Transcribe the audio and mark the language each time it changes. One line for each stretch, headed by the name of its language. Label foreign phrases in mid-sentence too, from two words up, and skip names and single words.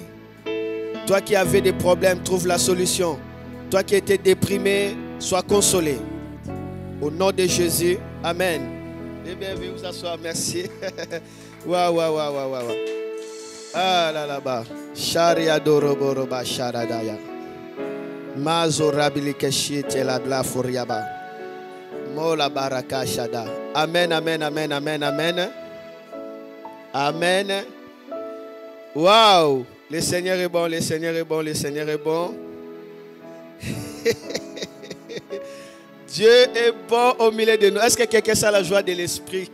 French: Toi qui avais des problèmes, trouve la solution. Toi qui étais déprimé, sois consolé. Au nom de Jésus, amen. Eh bien, veuillez vous asseoir, merci. Waouh. Ah là là-bas. Sharia doroboroba sharadaya. Mazo rabilikeshi telabla furiaba. Mola baraka shada. Amen. Amen. Waouh. Le Seigneur est bon, le Seigneur est bon, le Seigneur est bon. Dieu est bon au milieu de nous. Est-ce que quelqu'un sent la joie de l'esprit?